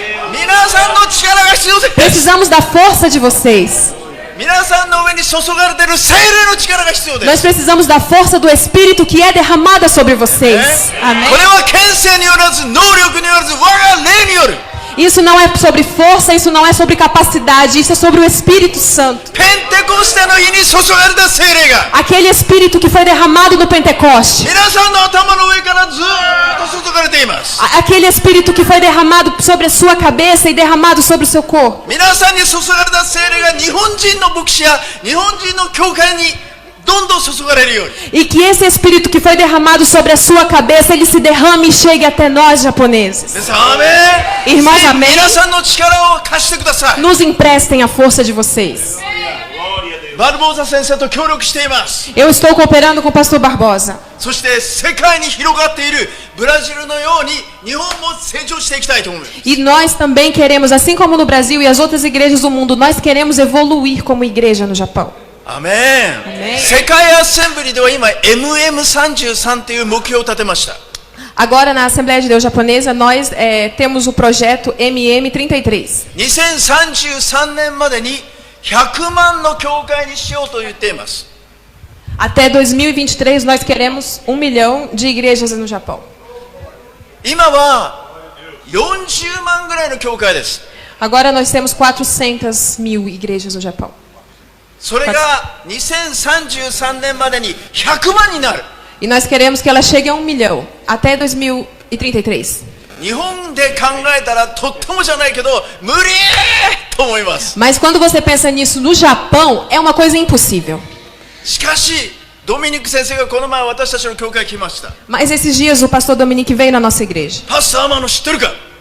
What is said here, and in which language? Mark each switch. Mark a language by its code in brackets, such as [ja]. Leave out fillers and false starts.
[ja] 皆さんの力が必要です。 [pt] Precisamos da força de vocês. [ja] 皆さんの上に注がれている聖霊の力が必要で [pt] Nós [ja] す。 [pt] precisamos da força do Espírito que é derramada sobre vocês. [ja] こ [pt] Amém. [ja] れは権勢によらず、能力によらず、我が霊による。 [pt] Isso não é sobre força, isso não é sobre capacidade, isso é sobre o Espírito Santo. [ja] ペンテコステの日に注がれた聖霊が [pt] Aquele Espírito que foi derramado no Pentecoste. [ja] 皆さんの頭の上からずーっと注がれています。 [pt] Aquele Espírito que foi derramado sobre a sua cabeça e derramado sobre o seu corpo. [ja] 皆さんに注がれた聖霊が日本人の牧師や日本人の教会にどんどん注がれるように [pt] E que esse Espírito que foi derramado sobre a sua cabeça, ele se derrame e chegue até nós japoneses. [ja] 皆さんアーメン [pt] Irmãos, amém. [ja] 皆さんの力を貸してください。 [pt] Nos emprestem a força de vocês. [ja] バルボーザ先生と協力しています。 [pt] Eu estou cooperando com o pastor Barbosa. [ja] そして世界に広がっているブラジルのように日本も成長していきたいと思います。 [pt] E nós também queremos, assim como no Brasil e as outras igrejas do mundo, nós queremos evoluir como igreja no Japão. [ja] アメン。世界アッセンブリでは今 MM33 という目標を立てました。 [pt] Agora, na Assembleia de Deus Japonesa, nós temos o projeto MM33. [ja] 2033年までに100万の教会にしようと言っています。 [pt] Até 2023, nós queremos 1 milhão de igrejas no Japão. [ja] 今は40万ぐらいの教会です。 [pt] Agora nós temos 400 mil igrejas no Japão. [ja] それが2033年までに100万になる。 [pt] E nós queremos que ela chegue a 1 milhão até 2033. [ja] 日本で考えたらとってもじゃないけど無理と思います。 [pt] Mas quando você pensa nisso no Japão, é uma coisa impossível. [ja] しかしドミニク先生がこの前私たちの教会に来ました。 [pt] Mas esses dias o pastor Dominique veio na nossa igreja. [ja] パスターマの知ってるか？